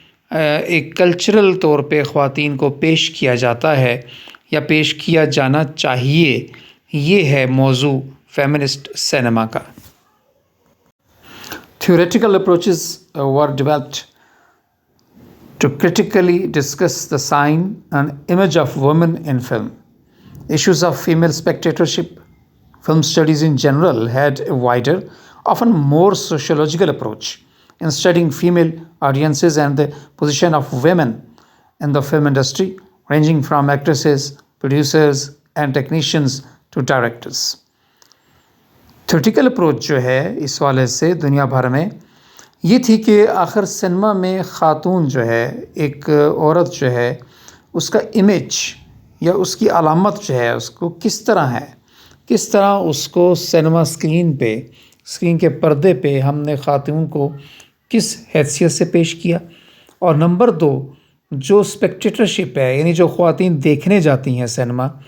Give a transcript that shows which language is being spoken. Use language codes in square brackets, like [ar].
[ur] ایک کلچرل طور پہ خواتین کو پیش کیا جاتا ہے یا پیش کیا جانا چاہیے، یہ ہے موضوع فیمنسٹ سینما کا۔ [en] Theoretical approaches were developed to critically discuss the sign and image of women in film. Issues of female spectatorship, film studies in general had a wider, often more sociological approach in studying female audiences and the position of women in the film industry, ranging from actresses, producers and technicians to directors. [ur] Theoretical approach جو ہے اس والے سے دنیا بھر میں یہ تھی کہ آخر سینما میں خاتون جو ہے، ایک عورت جو ہے، اس کا امیج یا اس کی علامت جو ہے اس کو کس طرح ہے، کس طرح اس کو سینما اسکرین کے پردے پہ ہم نے خاتون کو کس حیثیت سے پیش کیا۔ اور نمبر 2، جو اسپیکٹیٹرشپ ہے، یعنی جو خواتین دیکھنے جاتی ہیں سینما،